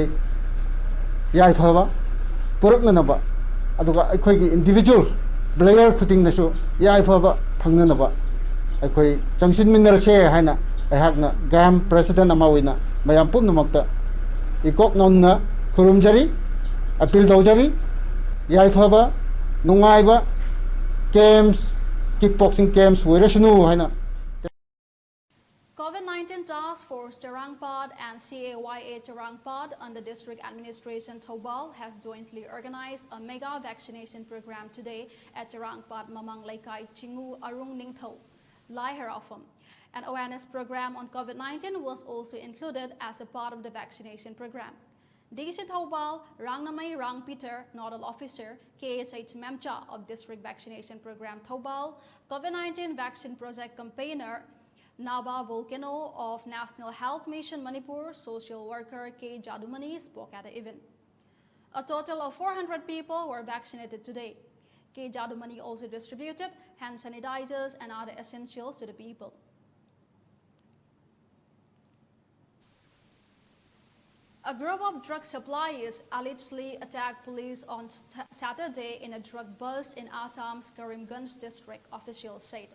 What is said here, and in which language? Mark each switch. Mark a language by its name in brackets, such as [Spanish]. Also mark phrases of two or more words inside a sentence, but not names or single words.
[Manipuri] yai phaba purakna naba aduga aikhoi gi [English] individual player [Manipuri] khuding na so yai phaba phangna naba aikhoi changsin minnar se haina aihakna gam president amawina mayam pumnamakta ikok nonna khurumjari appeal dawjari yaifaba nungaiba [English] games kickboxing games [Manipuri] werasunu haina. [English] COVID-19 Task Force Tarangpad and CAYA Tarangpad under District Administration Thobal has jointly organized a mega vaccination program today at Tarangpad Mamang Laikai Chingu Arung Ningtho Lai Harafam. An awareness program on COVID-19 was also included as a part of the vaccination program. DC Thobal Rangnamai Rang Peter, Nodal Officer, KSH Memcha of District Vaccination Program Thobal, COVID-19 Vaccine Project Campaigner Naba Volcano of National Health Mission Manipur social worker K. Jadumani spoke at the event. A total of 400 people were vaccinated today. K. Jadumani also distributed hand sanitizers and other essentials to the people. A group of drug suppliers allegedly attacked police on Saturday in a drug bust in Assam's Karimganj district, officials said.